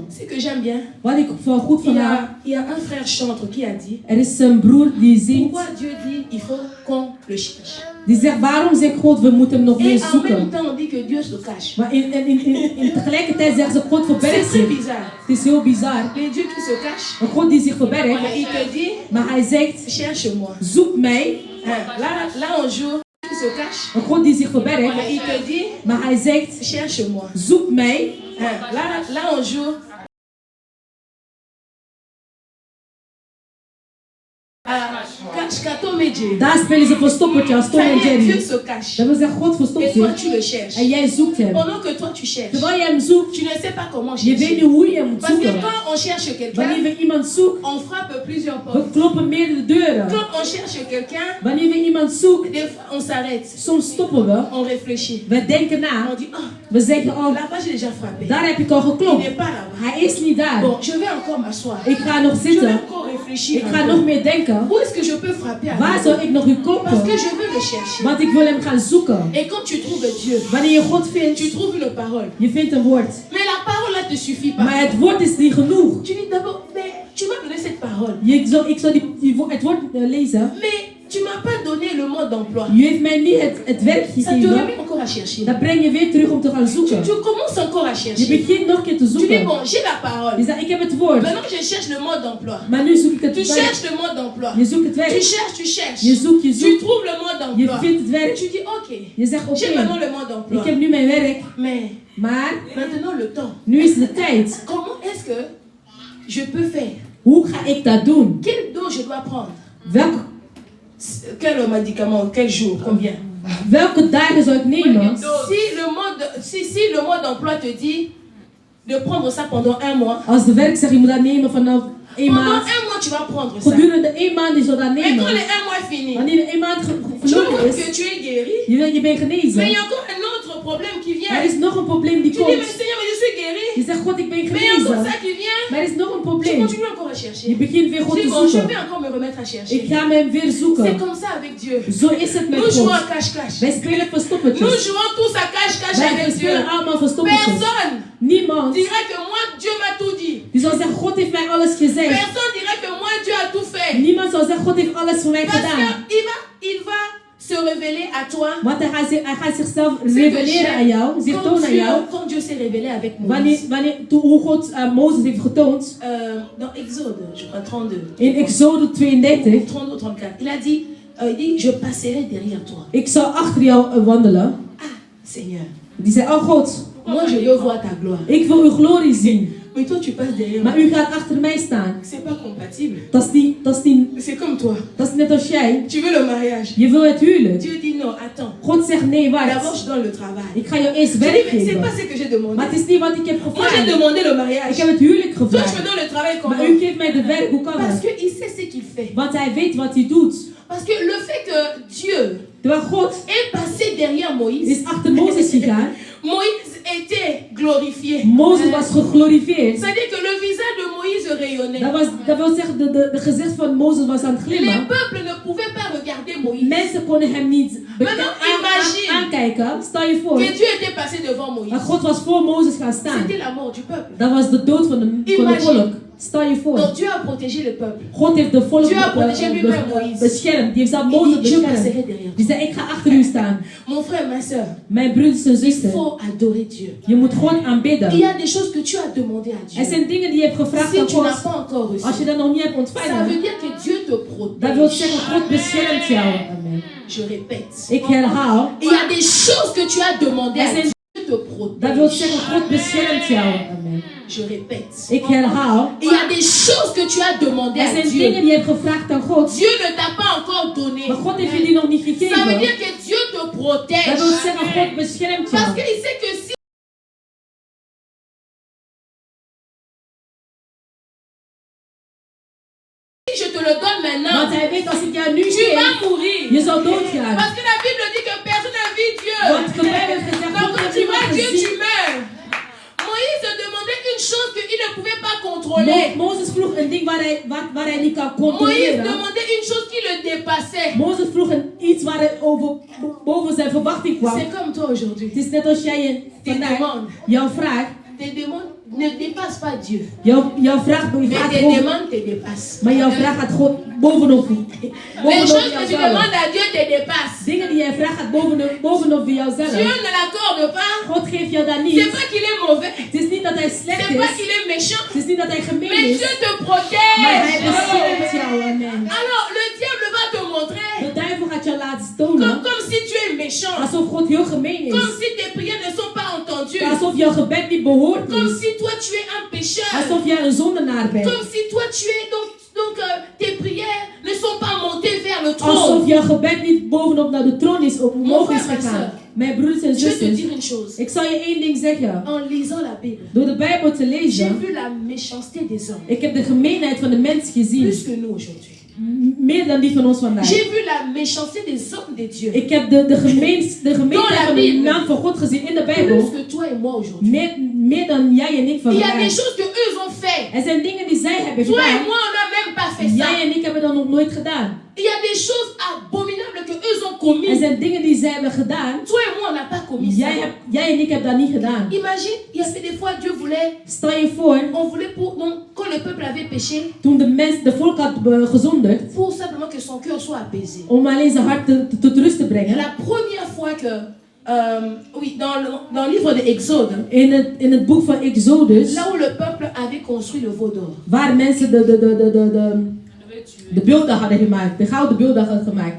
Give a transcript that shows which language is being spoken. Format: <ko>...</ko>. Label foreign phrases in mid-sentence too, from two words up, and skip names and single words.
<fr>C'est que j'aime bien.</fr> <nl>Wat ik goed van haar.</nl> <fr>Il y a un frère chantre qui a dit</fr> <nl>Er is een broer die zingt.</nl> <fr>pourquoi Dieu dit il faut qu'on le cherche.</fr> <nl>Die zegt, waarom zegt God, we moeten hem nog meer</nl> <fr>Et en même</fr> <nl>zoeken.</nl> <fr>temps on dit que Dieu se cache.</fr> <nl>Maar in tegelijkertijd zeggen ze, God</nl> <fr>C'est</fr> <nl>verbergt</nl> <fr>très</fr> <nl>zich.</nl> <fr>bizarre.</fr> <nl>Het is heel bizar.</nl> <fr>Les dieux qui se cachent,</fr> <nl>Een God die zich verbergt.</nl> <fr>il te dit</fr> <nl>Maar hij zegt,</nl> <fr>cherche-moi.</fr> <nl>zoek mij.</nl> <fr>Là un jour qui se cache,</fr> <nl>Een God die zich verbergt.</nl> <fr>il te dit</fr> <nl>Maar hij zegt,</nl> <fr>cherche-moi.</fr> <nl>zoek mij.</nl> <fr>Là un jour</fr> <nl>Daar spelen ze verstoppertje als Tom en</nl> <fr>Dieu</fr> <nl>Jerry.</nl> <fr>se cache.</fr> <nl>Dat wil zeggen, God verstopt</nl> <fr>Et toi</fr> <nl>zich.</nl> <fr>tu le cherches.</fr> <nl>En jij zoekt hem.</nl> <fr>Pendant que toi tu cherches,</fr> <nl>Terwijl jij hem zoekt,</nl> <fr>tu ne sais pas comment</fr> <nl>je weet</nl> <fr>chercher.</fr> <nl>niet hoe je hem moet</nl> <fr>Parce que</fr> <nl>zoeken.</nl> <fr>quand on cherche quelqu'un,</fr> <nl>Wanneer we iemand zoeken,</nl> <fr>on frappe plusieurs</fr> <nl>we</nl> <fr>portes.</fr> <nl>kloppen meerdere deuren.</nl> <fr>Quand on cherche quelqu'un,</fr> <nl>Wanneer we iemand zoeken,</nl> <fr>des fois on s'arrête,</fr> <nl>soms stoppen we.</nl> <fr>on réfléchit.</fr> <nl>We denken na.</nl> <fr>On dit, oh,</fr> <nl>We zeggen, oh,</nl> <fr>là-bas j'ai déjà frappé.</fr> <nl>daar heb ik al</nl> <fr>Il</fr> <nl>geklopt.</nl> <fr>n'est pas là-bas.</fr> <nl>Hij is niet daar.</nl> <fr>Bon, je vais encore m'asseoir.</fr> <nl>Ik ga nog</nl> <fr>Je vais</fr> <nl>zitten.</nl> <fr>encore réfléchir.</fr> <nl>Ik</nl> <fr>un</fr> <nl>ga</nl> <fr>peu.</fr> <nl>nog meer denken.</nl> <fr>Où est-ce que je peux frapper à</fr> <nl>Waar</nl> <fr>nouveau?</fr> <nl>zou ik nog u</nl> <fr>Parce</fr> <nl>kloppen?</nl> <fr>que je veux le chercher.</fr> <nl>Want ik wil hem gaan zoeken.</nl> <fr>Et quand tu trouves Dieu,</fr> <nl>Wanneer je God vindt,</nl> <fr>tu trouves une parole.</fr> <nl>je vindt een woord.</nl> <fr>Mais la parole là te suffit pas.</fr> <nl>Maar het woord is niet genoeg.</nl> <fr>Tu dis d'abord, mais tu m'as donné cette parole.</fr> <nl>Ik zal het woord lezen.</nl> <fr>Mais tu m'as pas donné le mot mode d'emploi.</fr> <nl>U heeft mij niet het werk</nl> <fr>Ça te</fr> <nl>gegeven.</nl> <fr>remet encore à chercher.</fr> <nl>Dat breng je weer terug om te gaan zoeken.</nl> <fr>Tu commences encore à</fr> <nl>Je</nl> <fr>chercher.</fr> <nl>begint nog een keer te</nl> <fr>Tu dis,</fr> <nl>zoeken.</nl> <fr>bon, j'ai la parole.</fr> <nl>Je zegt, ik heb het woord.</nl> <fr>Maintenant, je cherche le mode d'emploi.</fr> <nl>Maar nu zoek ik het</nl> <fr>Tu</fr> <nl>werk.</nl> <fr>cherches le mode d'emploi.</fr> <nl>Je zoekt het</nl> <fr>Tu</fr> <nl>werk.</nl> <fr>cherches, tu cherches.</fr> <nl>Je zoekt, je</nl> <fr>Tu</fr> <nl>zoekt.</nl> <fr>trouves le mode</fr> <nl>Je</nl> <fr>d'emploi.</fr> <nl>vindt het werk.</nl> <fr>Tu dis, ok,</fr> <nl>Je zegt,</nl> <fr>j'ai</fr> <nl>oké,</nl> <fr>maintenant le mode</fr> <nl>ik</nl> <fr>d'emploi.</fr> <nl>heb nu mijn werk.</nl> <fr>Mais</fr> <nl>Maar</nl> <fr>maintenant le temps.</fr> <nl>nu is de tijd.</nl> <fr>Comment est-ce que je peux faire?</fr> <nl>Hoe ga ik dat doen?</nl> <fr>Quelle dose je dois prendre?</fr> <nl>Welk</nl> <fr>Quel médicament? Quel jour? Combien?</fr> <nl>Welke dagen zou ik nemen?</nl> <fr>Si le mode d'emploi te dit de prendre ça pendant 1 mois.</fr> <nl>Als de werk zegt je moet dat nemen vanaf 1</nl> <fr>Pendant</fr> <nl>maand.</nl> <fr>1 mois tu vas prendre ça.</fr> <nl>Gedurende 1 maand is dat</nl> <fr>Mais</fr> <nl>nemen.</nl> <fr>quand les 1 mois est fini,</fr> <nl>Wanneer de 1 maand</nl> <fr>tu</fr> <nl>verloren</nl> <fr>vois</fr> <nl>is,</nl> <fr>que tu es guéri.</fr> <nl>je bent genezen.</nl> <fr>Mais il y a encore un autre problème qui vient.</fr> <nl>Er is nog een probleem die</nl> <fr>Tu dis, mais</fr> <nl>komt.</nl> <fr>Seigneur, mais je suis guéri.</fr> <nl>Je zegt God ik ben</nl> <fr>Mais il y a encore</fr> <nl>genezen.</nl> <fr>ça qui vient.</fr> <nl>Maar er is nog een</nl> <fr>Tu</fr> <nl>probleem.</nl> <fr>continues encore à chercher.</fr> <nl>Je begint weer God</nl> <fr>Tu dis,</fr> <nl>te</nl> <fr>bon, je</fr> <nl>zoeken.</nl> <fr>vais encore me remettre à chercher.</fr> <nl>Ik ga hem weer</nl> <fr>C'est</fr> <nl>zoeken.</nl> <fr>comme ça avec Dieu.</fr> <nl>Zo is het met</nl> <fr>Nous jouons à</fr> <nl>God.</nl> <fr>cache-cache.</fr> <nl>Wij spelen</nl> <fr>Nous</fr> <nl>verstoppertjes.</nl> <fr>jouons tous à cache-cache</fr> <nl>Wij</nl> <fr>avec Dieu.</fr> <nl>spelen allemaal verstoppertjes.</nl> <fr>Personne</fr> <nl>Niemand</nl> <fr>dirait que moi, Dieu m'a tout dit.</fr> <nl>die zal zeggen God heeft mij alles gezegd.</nl> <fr>Personne dirait que moi, Dieu a tout fait.</fr> <nl>Niemand zal zeggen God heeft alles voor mij</nl> <fr>Parce</fr> <nl>gedaan.</nl> <fr>qu'il va se révéler à toi.</fr> <nl>Want hij gaat zichzelf reveleren aan jou, zich tonen aan jou.</nl> <fr>Quand Dieu s'est révélé avec Moïse.</fr> <nl>Hoe God Mozes heeft getoond.</nl> <fr>Dans Exode, je crois 32.</fr> <nl>In Exode 32.</nl> <fr>32 ou 34. Il a dit, je passerai derrière toi.</fr> <nl>Ik zal achter jou wandelen.</nl> <fr>Ah, Seigneur.</fr> <nl>Die zei, oh God.</nl> <fr>Moi, je veux voir ta gloire.</fr> <nl>Ik wil uw glorie zien.</nl> <fr>Mais toi, tu passes derrière</fr> <nl>Maar</nl> <fr>moi.</fr> <nl>u gaat achter mij staan.</nl> <fr>C'est pas compatible.</fr> <nl>Dat is</nl> <fr>C'est comme toi.</fr> <nl>net als jij.</nl> <fr>Tu veux le mariage.</fr> <nl>Je wil het huwelijk.</nl> <fr>Dieu dit non, attends.</fr> <nl>God zegt nee,</nl> <fr>D'abord,</fr> <nl>wacht.</nl> <fr>je donne le travail.</fr> <nl>Ik ga jou eerst</nl> <fr>Tu dis,</fr> <nl>werk</nl> <fr>mais c'est</fr> <nl>geven.</nl> <fr>pas ce que j'ai demandé.</fr> <nl>Maar het is niet wat ik heb</nl> <fr>Moi, j'ai</fr> <nl>gevraagd.</nl> <fr>demandé le</fr> <nl>Ik</nl> <fr>mariage.</fr> <nl>heb het huwelijk</nl> <fr>Toi, tu me</fr> <nl>gevraagd.</nl> <fr>donnes le travail comment?</fr> <nl>Maar u geeft mij de werk, hoe kan</nl> <fr>Parce</fr> <nl>dat?</nl> <fr>qu'il sait ce qu'il fait.</fr> <nl>Want hij weet wat hij doet.</nl> <fr>Parce que le fait que Dieu</fr> <nl>Terwijl God</nl> <fr>est passé derrière Moïse,</fr> <nl>is achter Mozes gegaan.</nl> <fr>Moïse était glorifié.</fr> <nl>Mozes was geglorifieerd.</nl> <fr>C'est-à-dire que le visage de Moïse rayonnait.</fr> <nl>Dat wil zeggen, de gezicht van Mozes was aan het</nl> <fr>Les</fr> <nl>glimmen.</nl> <fr>peuples ne pouvaient pas regarder Moïse.</fr> <nl>Mensen konden hem niet</nl> <fr>Imagine</fr> <nl>aankijken. Stel je voor.</nl> <fr>Que Dieu était passé devant Moïse.</fr> <nl>Dat God was voor Mozes gaan staan.</nl> <fr>C'était la mort du peuple.</fr> <nl>Dat was de dood van het volk. Stel je voor.</nl> <fr>Donc Dieu a protégé le peuple.</fr> <nl>God heeft de volk</nl> <fr>Dieu a protégé lui-même Moïse.</fr> <nl>beschermd. Die heeft zelf</nl> <fr>Il</fr> <nl>Mozes</nl> <fr>dit, je passerai</fr> <nl>beschermd.</nl> <fr>derrière</fr> <nl>Die</nl> <fr>toi.</fr> <nl>zei, ik ga achter u staan.</nl> <fr>Mon frère, ma soeur,</fr> <nl>Mijn broeders en</nl> <fr>il</fr> <nl>zusters.</nl> <fr>faut adorer Dieu.</fr> <nl>Je moet God</nl> <fr>Il y</fr> <nl>aanbidden.</nl> <fr>a des choses que tu as demandé à Dieu.</fr> <nl>Er zijn dingen die je hebt gevraagd</nl> <fr>Si</fr> <nl>aan</nl> <fr>tu n'as</fr> <nl>God.</nl> <fr>pas encore reçu,</fr> <nl>Als je dat nog niet hebt</nl> <fr>ça</fr> <nl>ontvangen.</nl> <fr>veut dire que Dieu te</fr> <nl>Dat wil</nl> <fr>protège.</fr> <nl>zeggen, God beschermt jou. Amen.</nl> <fr>Je répète.</fr> <nl>Ik herhaal.</nl> <fr>Il y a des choses que tu as demandé à Dieu. Dieu te</fr> <nl>Dat wil</nl> <fr>protège.</fr> <nl>zeggen, God beschermt jou. Amen.</nl> <fr>Je répète.</fr> <nl>Ik herhaal.</nl> <fr>Il y a des choses que tu as demandé</fr> <nl>Er</nl> <fr>à</fr> <nl>zijn</nl> <fr>Dieu.</fr> <nl>dingen die je hebt gevraagd aan God.</nl> <fr>Dieu ne t'a pas encore donné.</fr> <nl>Maar God heeft je die nog niet</nl> <fr>Ça veut</fr> <nl>gegeven.</nl> <fr>dire que Dieu te protège.</fr> <nl>Dat wil zeggen, God beschermt</nl> <fr>Parce</fr> <nl>jou.</nl> <fr>qu'il sait que si je te le donne maintenant,</fr> <nl>Want hij weet als ik jou nu</nl> <fr>tu</fr> <nl>geef,</nl> <fr>vas mourir.</fr> <nl>je zal doodgaan.</nl> <fr>Parce que la Bible dit que personne n'a vu Dieu.</fr> <nl>Want de Bijbel heeft gezegd,</nl> <fr>Donc</fr> <nl>God</nl> <fr>quand</fr> <nl>heeft</nl> <fr>tu</fr> <nl>je</nl> <fr>vois</fr> <nl>nooit</nl> <fr>Dieu, tu</fr> <nl>gezien.</nl> <fr>meurs. Moïse demandait une chose qu'il ne pouvait pas contrôler.</fr> <nl>Mozes vroeg een ding waar hij niet kan</nl> <fr>Moïse</fr> <nl>controleren.</nl> <fr>demandait une chose qui le dépassait.</fr> <nl>Mozes vroeg iets waar hij boven zijn verwachting kwam.</nl> <fr>C'est comme toi aujourd'hui.</fr> <nl>Het is net als jij vandaag jouw vraag.</nl> <fr>Tes demandes ne dépassent pas Dieu.</fr> <nl>Jouw vraag gaat</nl> <fr>Mais tes</fr> <nl>boven.</nl> <fr>demandes te dépassent.</fr> <nl>Maar jouw vraag gaat gewoon bovenop.</nl> <fr>Les choses que tu demandes à Dieu te dépassent.</fr> <nl>Dingen die jij vraagt gaat bovenop jouzelf.</nl> <fr>Dieu ne l'accorde pas.</fr> <nl>God geeft jou dat niet.</nl> <fr>C'est pas qu'il est mauvais.</fr> <nl>Het is niet dat hij slecht</nl> <fr>C'est pas</fr> <nl>is.</nl> <fr>qu'il est méchant.</fr> <nl>Het is niet dat hij gemeen</nl> <fr>Mais</fr> <nl>is.</nl> <fr>Dieu te</fr> <nl>Maar hij</nl> <fr>protège.</fr> <nl>beschermt jou. Amen.</nl> <fr>Alors le diable va te montrer</fr> <nl>De duivel gaat jou laten tonen.</nl> <fr>comme si tu es méchant.</fr> <nl>Alsof God heel gemeen is.</nl> <fr>Comme si tes prières ne sont pas entendues.</fr> <nl>Alsof jouw gebed niet behoord</nl> <fr>Comme</fr> <nl>is.</nl> <fr>si toi tu es un pécheur.</fr> <nl>Alsof jij een zondenaar bent.</nl> <fr>Comme si toi tu es donc tes prières ne sont pas montées vers le</fr> <nl>Alsof</nl> <fr>trône.</fr> <nl>jouw gebed niet bovenop naar de troon is omhoog is gegaan. Mijn broeders en</nl> <fr>Je vais te</fr> <nl>zusters.</nl> <fr>dire une chose.</fr> <nl>Ik zal je één ding zeggen.</nl> <fr>En lisant la Bible,</fr> <nl>Door de Bijbel te</nl> <fr>j'ai</fr> <nl>lezen.</nl> <fr>vu la méchanceté des hommes.</fr> <nl>Ik heb de gemeenheid van de mens gezien.</nl> <fr>Plus que nous aujourd'hui.</fr> <nl>Meer dan die van ons vandaag.</nl> <fr>J'ai vu la méchanceté des hommes de Dieu.</fr> <nl>Ik heb de gemeenheid van de naam van God gezien in de</nl> <fr>Plus</fr> <nl>Bijbel.</nl> <fr>que toi et moi aujourd'hui.</fr> <nl>Meer dan jij en ik</nl> <fr>Il y a des</fr> <nl>vandaag.</nl> <fr>choses que eux ont fait.</fr> <nl>Er zijn dingen die zij hebben</nl> <fr>Toi et</fr> <nl>gedaan.</nl> <fr>moi, on n'a même pas fait ça.</fr> <nl>Jij en ik hebben dat nog nooit gedaan.</nl> <fr>Il y a des choses abominables que eux ont commis.</fr> <nl>Er zijn dingen die zij hebben gedaan.</nl> <fr>Toi et moi, on n'a pas commis ça.</fr> <nl>Jij en ik hebben dat niet gedaan.</nl> <fr>Imagine, il y avait des fois, Dieu voulait.</fr> <nl>Stel je voor.</nl> <fr>On voulait donc, quand le peuple avait péché.</fr> <nl>Toen de volk had gezondigd.</nl> <fr>Pour simplement que son cœur soit apaisé.</fr> <nl>Om alleen zijn hart tot rust te brengen.</nl> <fr>La première fois que oui, dans le livre de Exode,</fr> <nl>in het boek van Exodus,</nl> <fr>là où le peuple avait construit le veau d'or,</fr> <nl>waar mensen de beelden hadden gemaakt, de gouden beelden hadden gemaakt,</nl>